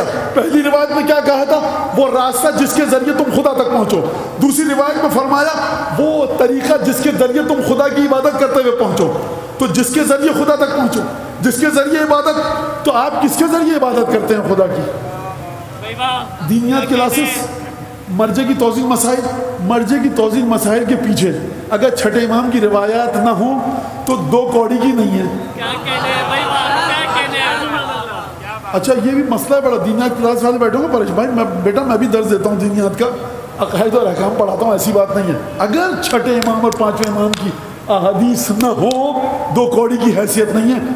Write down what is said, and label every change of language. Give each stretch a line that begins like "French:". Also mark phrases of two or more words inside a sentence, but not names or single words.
Urdu: پہلی روایت میں کیا کہا تھا؟ وہ راستہ جس کے ذریعے تم خدا تک پہنچو. دوسری روایت میں فرمایا وہ طریقہ جس کے ذریعے تم خدا کی عبادت کرتے ہوئے پہنچو. تو جس کے ذریعے خدا تک پہنچو، جس کے ذریعے عبادت. تو آپ کس کے ذریعے عبادت کرتے ہیں خدا کی؟ دینیات کلاسز، مرجع کی توضیح مسائل. مرجع کی توضیح مسائل کے پیچھے اگر چھٹے امام کی روایات نہ ہوں تو 2 کوڑی کی نہیں ہے. اچھا یہ بھی مسئلہ ہے بڑا. دینیات کلاس والے بیٹھو گے پریش بھائی، میں بھی درس دیتا ہوں دینیات کا، عقائد اور احکام پڑھاتا ہوں، ایسی بات نہیں ہے. اگر چھٹے امام اور 5ویں امام کی احادیث نہ ہو 2 کوڑی کی حیثیت نہیں ہے.